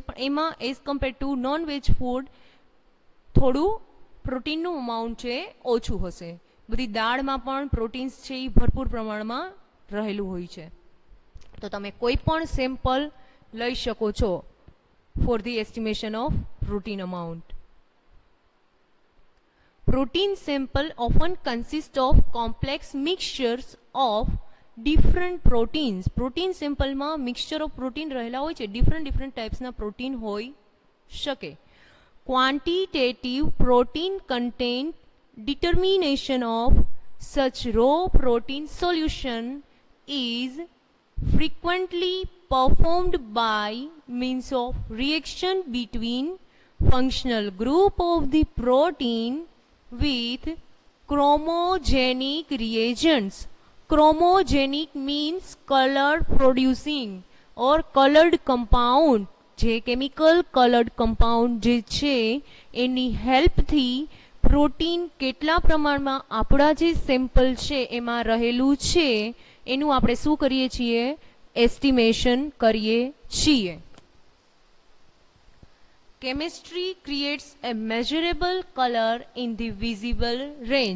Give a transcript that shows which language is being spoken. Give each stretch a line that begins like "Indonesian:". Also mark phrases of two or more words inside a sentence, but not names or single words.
Gujarati: પણ એમાં
English: as compare to non veg food
Gujarati: થોડું પ્રોટીનનું અમાઉન્ટ છે ઓછું હશે. બધી દાળમાં પણ પ્રોટીન્સ છે એ ભરપૂર પ્રમાણમાં રહેલું હોય છે. તો તમે કોઈ પણ સેમ્પલ લઈ શકો છો
English: for the estimation of protein amount. Protein sample often consist of complex mixtures of different proteins,
Gujarati: પ્રોટીન સેમ્પલમાં મિક્સચર ઓફ પ્રોટીન રહેલા હોય છે, ડિફરન્ટ ટાઈપ્સના પ્રોટીન હોઈ શકે.
English: quantitative protein content determination of such raw protein solution is frequently performed by means of reaction between functional group of the protein with chromogenic reagents. Chromogenic means color producing or colored compound.
Gujarati: જે
English: chemical colored compound
Gujarati: જે છે એની હેલ્પથી પ્રોટીન કેટલા પ્રમાણમાં આપણા જે સેમ્પલ છે એમાં રહેલું છે એનું આપણે શું કરીએ છીએ? એસ્ટિમેશન કરીએ છીએ.
English: Chemistry creates a measurable color in the visible range.